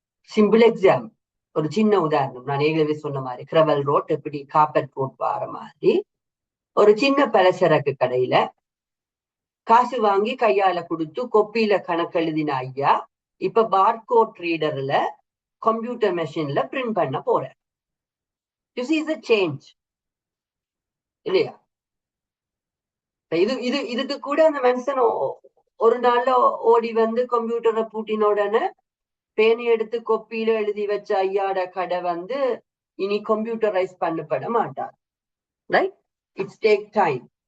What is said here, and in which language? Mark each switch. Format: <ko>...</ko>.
<ta>Simple exam, ஒரு சின்ன உதாரணம், நான் ஏற்கனவே சொன்ன மாதிரி கிரவல் ரோட் எப்படி கார்பெட் ரோட் வர மாதிரி ஒரு சின்ன பலசரக்கு கடையில காசு வாங்கி கையால கொடுத்து கொப்பியில கணக்கு எழுதின ஐயா இப்ப பார்கோட் ரீடர்ல கம்ப்யூட்டர் மெஷின்ல பிரிண்ட் பண்ண போறேன்.</ta> <en>you see the change</en> <ta>இல்லையா? இதுக்கு கூட அந்த மனுஷன் ஒரு நாள்ல ஓடி வந்து கம்ப்யூட்டரை பூட்டின உடனே பேனை எடுத்து கொப்பியில எழுதி வச்ச ஐயாட கடை வந்து இனி கம்ப்யூட்டரைஸ் பண்ணப்பட மாட்டார், ரைட்?</ta> <en>It's take time.</en>